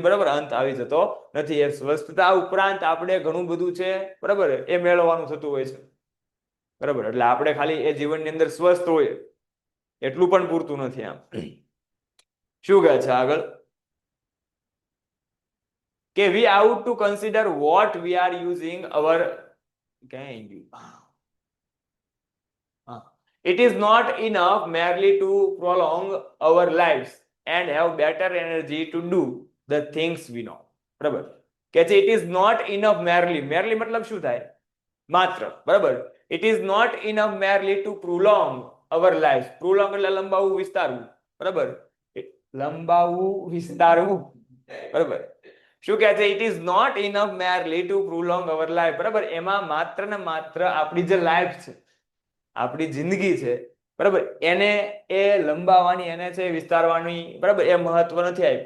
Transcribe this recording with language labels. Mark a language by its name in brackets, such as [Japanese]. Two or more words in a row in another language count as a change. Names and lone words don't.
[Gujarati] બરાબર, અંત આવી જતો નથી. એ સ્વસ્થતા ઉપરાંત આપણે ઘણું બધું છે, બરાબર, એ મેળવવાનું થતું હોય છે. બરાબર, એટલે આપણે ખાલી એ જીવનની અંદર સ્વસ્થ હોય એટલું પણ પૂરતું નથી. આમ શું કહે છે આગળ? [English] કે we have to consider what we are using our it is not enough merely to prolong our lives and have better energy to do the things we know. [Gujarati] બરાબર, કે છે [English] it is not enough merely [Gujarati] મતલબ શું થાય? માત્ર. બરાબર, [English] it is not enough merely to prolong our lives. [Gujarati] prolong એટલે લંબાવવું, વિસ્તારવું. બરાબર, લંબાવવું, વિસ્તારવું. બરાબર, શું કહે છે? [English] it is not enough merely to prolong our life. [Gujarati] બરાબર, એમાં માત્ર ને માત્ર આપણી જે લાઈફ છે, આપણી જિંદગી છે, બરાબર, એને એ લંબાવવાની, એને છે વિસ્તારવાની, બરાબર, એ મહત્વ નથી આપ્યું.